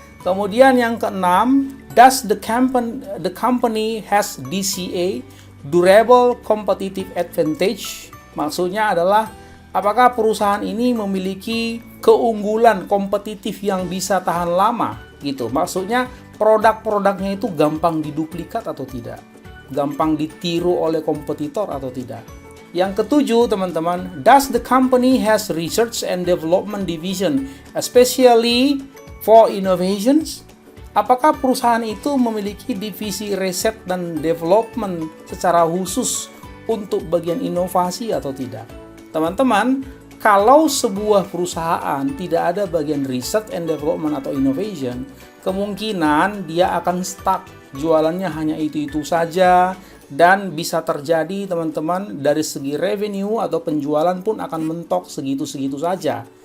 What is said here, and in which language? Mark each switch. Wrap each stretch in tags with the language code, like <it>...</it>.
<id>Kemudian yang keenam,</id> <en>does the company has DCA, durable competitive advantage?</en> <id>Maksudnya adalah apakah perusahaan ini memiliki keunggulan kompetitif yang bisa tahan lama gitu. Maksudnya produk-produknya itu gampang diduplikat atau tidak? Gampang ditiru oleh kompetitor atau tidak? Yang ketujuh, teman-teman,</id> <en>does the company has research and development division, especially for innovations?</en> <id>Apakah perusahaan itu memiliki divisi riset dan development secara khusus untuk bagian inovasi atau tidak? Teman-teman, kalau sebuah perusahaan tidak ada bagian research and development atau innovation, kemungkinan dia akan stuck, jualannya hanya itu-itu saja, dan bisa terjadi, teman-teman, dari segi revenue atau penjualan pun akan mentok segitu-segitu saja.</id>